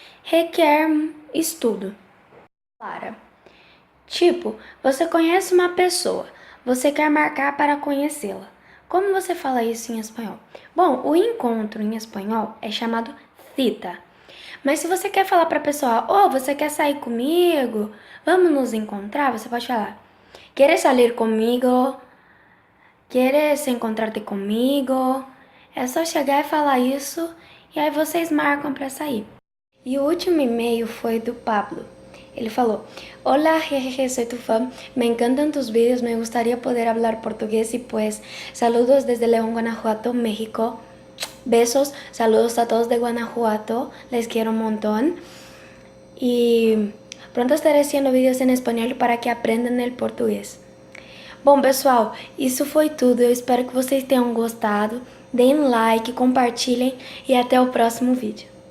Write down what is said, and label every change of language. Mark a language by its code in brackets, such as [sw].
[pt] Requer estudo. Clara. Tipo, você conhece uma pessoa, você quer marcar para conhecê-la. Como você fala isso em espanhol? Bom, o encontro em espanhol é chamado cita. Mas se você quer falar para a pessoa, você quer sair comigo? Vamos nos encontrar? Você pode falar, [es] ¿quieres salir comigo? ¿Quieres encontrar-te comigo? [pt] É só chegar e falar isso e aí vocês marcam para sair. E o último e-mail foi do Pablo. Ele falou: [es] Hola, jejeje, soy tu fan, me encantan tus vídeos, me gustaría poder hablar portugués y pues saludos desde León, Guanajuato, México. Besos, saludos a todos de Guanajuato, les quiero un montón. Y pronto estaré haciendo vídeos en español para que aprendan el português. [pt] Bom, pessoal, isso foi tudo. Eu espero que vocês tenham gostado. Deem like, compartilhem e até o próximo vídeo.